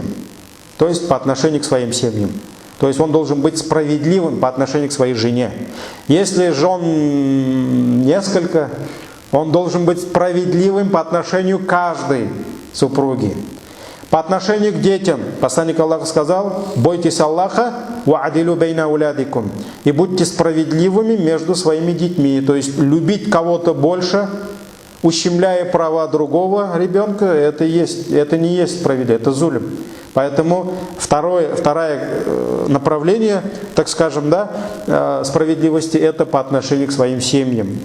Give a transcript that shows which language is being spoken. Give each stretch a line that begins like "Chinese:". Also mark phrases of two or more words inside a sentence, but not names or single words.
Russian: То есть по отношению к своим семьям. То есть он должен быть справедливым по отношению к своей жене. Если жен несколько, он должен быть справедливым по отношению к каждой супруге. По отношению к детям, посланник Аллаха сказал: бойтесь Аллаха,
Arabic: واعدلوا بين أولادكم,
Russian: и будьте справедливыми между своими детьми. То есть любить кого-то больше, ущемляя права другого ребенка, это не есть справедливо, это зулим. Поэтому второе направление, так скажем, да, справедливости, это по отношению к своим семьям.